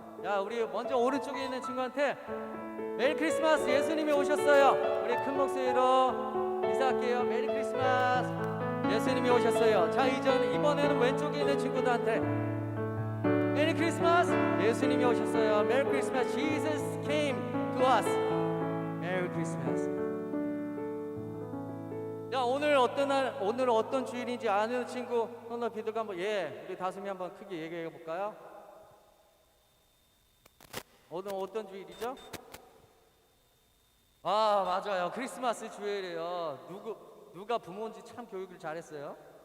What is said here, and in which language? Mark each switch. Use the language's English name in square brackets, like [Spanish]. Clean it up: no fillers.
[Korean] 자, 우리 먼저 오른쪽에 있는 친구한테 메리 크리스마스, 예수님이 오셨어요. 우리 큰 목소리로 인사할게요. 메리 크리스마스, 예수님이 오셨어요. 자, 이번에는 왼쪽에 있는 친구들한테 메리 크리스마스, 예수님이 오셨어요. [English] 메리 크리스마스, Jesus came to us. 메리 크리스마스. [Korean] 자, 오늘 어떤 주일인지 아는 친구 손 높이 들고 한번 우리 다솜이 한번 크게 얘기해 볼까요? 오늘 어떤 주일이죠? 맞아요, 크리스마스 주일이에요. 누가 부모인지 참 교육을 잘했어요.